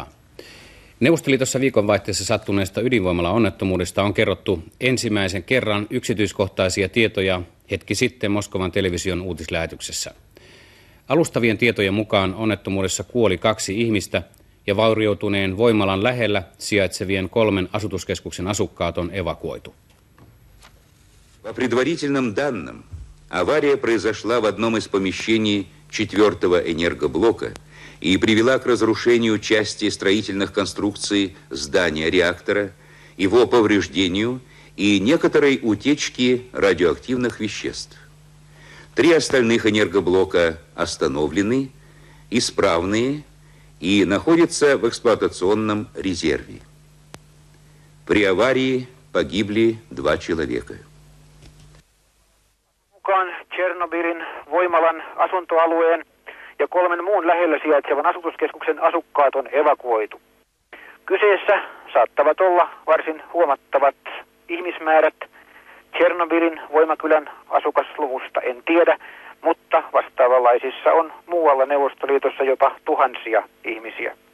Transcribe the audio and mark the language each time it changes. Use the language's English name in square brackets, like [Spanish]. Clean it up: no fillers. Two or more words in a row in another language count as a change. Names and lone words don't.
[Finnish] Neuvostoliitossa viikonvaihteessa sattuneesta ydinvoimala-onnettomuudesta on kerrottu ensimmäisen kerran yksityiskohtaisia tietoja hetki sitten Moskovan television uutislähetyksessä. Alustavien tietojen mukaan onnettomuudessa kuoli 2 ihmistä ja vaurioituneen voimalan lähellä sijaitsevien 3 asutuskeskuksen asukkaat on evakuoitu. [Russian] По предварительным данным, авария произошла в одном из помещений 4-го энергоблока и привела к разрушению части строительных конструкций здания реактора, его повреждению и некоторой утечке радиоактивных веществ. 3 остальных энергоблока остановлены, исправные и находятся в эксплуатационном резерве. При аварии погибли 2 человека. [Finnish] Tšernobylin voimalan asuntoalueen ja 3 muun lähellä sijaitsevan asutuskeskuksen asukkaat on evakuoitu. Kyseessä saattavat olla varsin huomattavat ihmismäärät. Tšernobylin voimakylän asukasluvusta en tiedä, mutta vastaavanlaisissa on muualla Neuvostoliitossa jopa tuhansia ihmisiä.